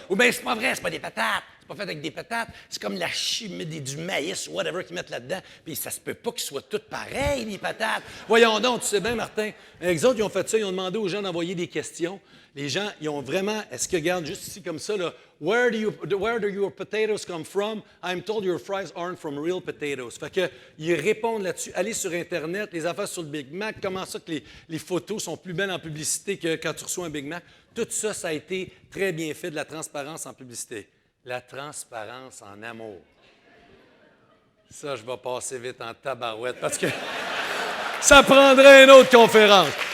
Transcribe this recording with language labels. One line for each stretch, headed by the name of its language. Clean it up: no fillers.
French: Ou bien, c'est pas vrai, c'est pas des patates. C'est pas fait avec des patates. C'est comme la chimie, du maïs, whatever qu'ils mettent là-dedans. Puis ça se peut pas qu'ils soient toutes pareilles, les patates. Voyons donc, tu sais bien, Martin. Les autres, ils ont fait ça. Ils ont demandé aux gens d'envoyer des questions. Les gens, ils ont vraiment... Est-ce que, regarde, juste ici, comme ça, là,
English: where do your potatoes come from? I'm told your fries aren't from real potatoes.
French: Fait que, ils répondent là-dessus. Allez sur Internet, les affaires sur le Big Mac, comment ça que les photos sont plus belles en publicité que quand tu reçois un Big Mac. Tout ça, ça a été très bien fait, de la transparence en publicité. La transparence en amour. Ça, je vais passer vite en tabarouette parce que ça prendrait une autre conférence.